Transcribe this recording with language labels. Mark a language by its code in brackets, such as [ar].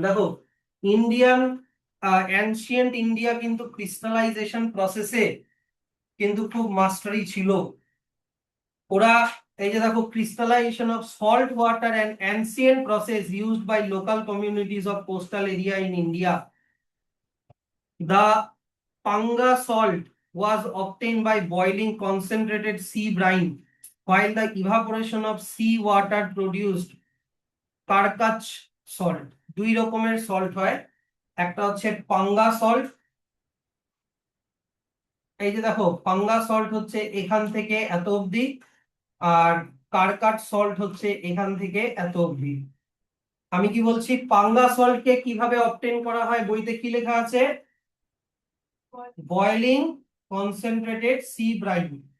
[bn] দেখো Indian, ancient India কিন্তু crystallisation প্রসেসে কিন্তু খুব মাস্টারি ছিল। ওরা, এই যে দেখো, [en] Crystallisation of salt water and ancient process used by local communities of coastal area in India. The Panga salt was obtained by boiling concentrated sea brine, while the evaporation of sea water produced Karkach salt. [bn] দুই রকমের salt হয়, একটা হচ্ছে পাঙ্গা salt, এই যে দেখো পাঙ্গা salt হচ্ছে এখান থেকে এত অবধি, আর কারকাট সল্ট হচ্ছে এখান থেকে এত অবধি। আমি কি বলছি, পাঙ্গা সল্টকে কিভাবে অবটেন করা হয়, বইতে কি লেখা আছে, [en] Boiling concentrated sea brine.